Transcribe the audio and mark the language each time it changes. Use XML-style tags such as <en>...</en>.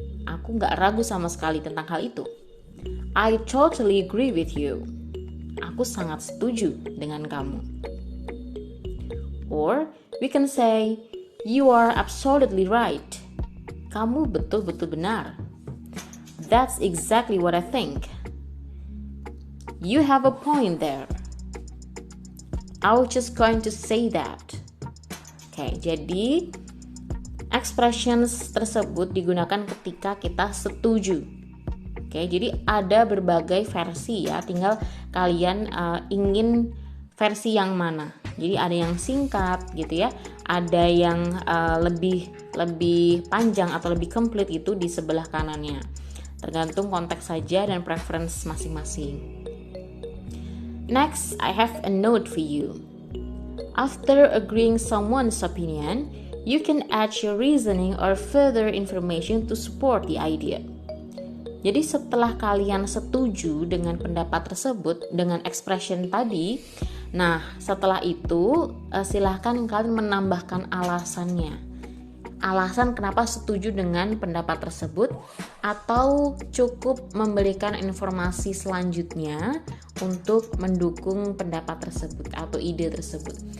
<id>Aku gak ragu sama sekali tentang hal itu.</id> <en>I totally agree with you.</en> <id>Aku sangat setuju dengan kamu.</id> <en>Or we can say, you are absolutely right.</en> <id>Kamu betul-betul benar.</id> <en>That's exactly what I think. You have a point there. I was just going to say that.</en> <id>Oke, jadi expressions tersebut digunakan ketika kita setuju. Oke, jadi ada berbagai versi ya, tinggal kalian ingin versi yang mana. Jadi ada yang singkat gitu ya, ada yang lebih panjang atau lebih komplit itu di sebelah kanannya. Tergantung konteks saja dan preference masing-masing.</id> <en>Next, I have a note for you. After agreeing someone's opinion, you can add your reasoning or further information to support the idea.</en> <id>Jadi setelah kalian setuju dengan pendapat tersebut, dengan expression tadi, nah setelah itu silahkan kalian menambahkan alasannya. Alasan kenapa setuju dengan pendapat tersebut, atau cukup memberikan informasi selanjutnya untuk mendukung pendapat tersebut atau ide tersebut.</id>